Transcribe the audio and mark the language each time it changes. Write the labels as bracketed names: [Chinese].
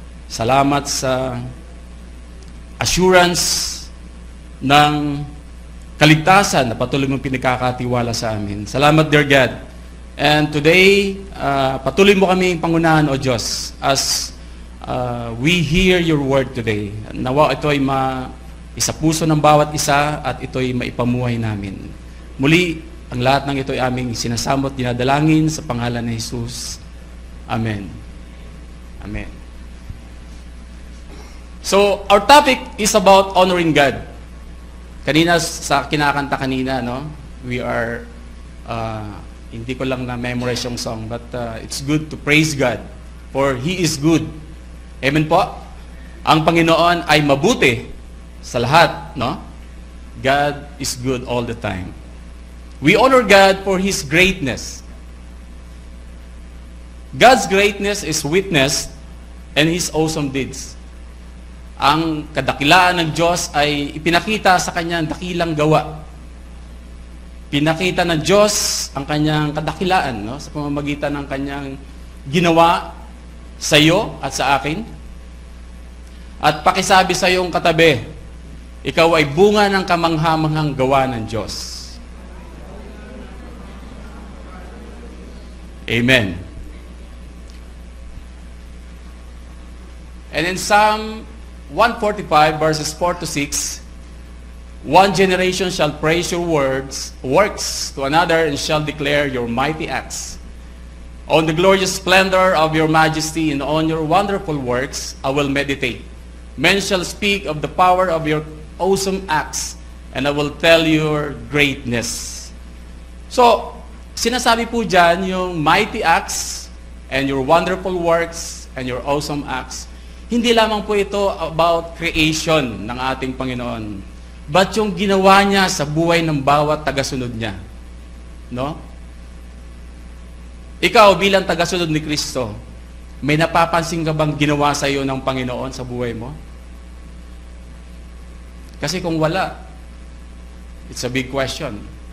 [Filipino] Salamat sa assurance ng kaligtasan na patuloy mong pinagkakatiwala sa amin. Salamat, [English] dear God. And today, [Filipino] patuloy mo kami pangunahan, O Diyos, [English] as we hear your word today. [Filipino] Nawa ito ay isa puso ng bawat isa at ito ay maipamuhay namin. Muli, ang lahat ng ito ay aming sinasamot, dinadalangin sa pangalan ni Jesus. Amen. Amen. [English] So, our topic is about honoring God. [Filipino] Kanina, sa kinakanta kanina, no? [English] We are, [Filipino] hindi ko lang na-memorize yung song, [English] but it's good to praise God, for He is good. [Filipino] Amen po? Ang Panginoon ay mabuti sa lahat, no? [English] God is good all the time. We honor God for His greatness. God's greatness is witnessed in His awesome deeds. [Filipino] Ang kadakilaan ng Diyos ay ipinakita sa kanyang dakilang gawa. Pinakita ng Diyos ang kanyang kadakilaan, no? Sa pamamagitan ng kanyang ginawa sa iyo at sa akin. At pakisabi sa iyong katabi, ikaw ay bunga ng kamanghamanghang gawa ng Diyos. Amen. [English] And in Psalm 145 verses 4 to 6, one generation shall praise your works to another and shall declare your mighty acts. On the glorious splendor of your majesty and on your wonderful works I will meditate. Men shall speak of the power of your awesome acts, and I will tell your greatness. [Filipino] So, sinasabi po dyan yung [English] mighty acts and your wonderful works and your awesome acts. [Filipino] Hindi lamang po ito about creation ng ating Panginoon, but yung ginawa niya sa buhay ng bawat tagasunod niya. No? Ikaw bilang tagasunod ni Kristo, may napapansin ka bang ginawa sa iyo ng Panginoon sa buhay mo? Kasi kung wala, [English] it's a big question.